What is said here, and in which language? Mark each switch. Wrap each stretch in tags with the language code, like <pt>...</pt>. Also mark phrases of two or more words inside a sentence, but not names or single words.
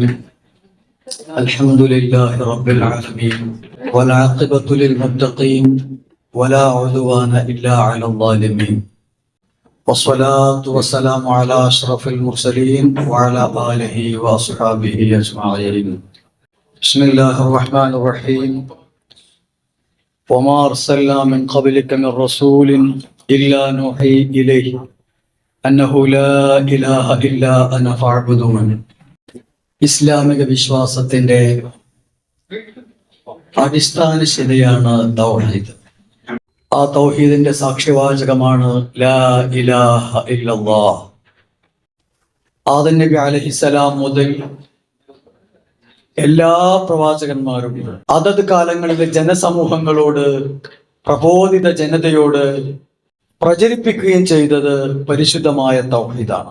<ar>الحمد لله رب العالمين والعاقبة للمتقين ولا عدوان إلا على الظالمين، والصلاة والسلام على أشرف المرسلين وعلى آله وأصحابه أجمعين. بسم الله الرحمن الرحيم. وما أرسلنا من قبلك من رسول إلا نوحي إليه أنه لا إله إلا أنا فاعبدون.</ar> <ml>ഇസ്ലാമിക വിശ്വാസത്തിന്റെ അടിസ്ഥാന ശിലയാണ് തൗഹീദ്. ആ തൗഹീദിന്റെ സാക്ഷ്യവാചകമാണ്</ml> <ar>لا إله إلا الله.</ar> <ml>ആദം നബി അലൈഹിസ്സലാം മുതൽ എല്ലാ പ്രവാചകന്മാരും അതത് കാലങ്ങളിലെ ജനസമൂഹങ്ങളോട്, പ്രബോധിത ജനതയോട് പ്രചരിപ്പിക്കുകയും ചെയ്തത് പരിശുദ്ധമായ തൗഹീദാണ്.</ml>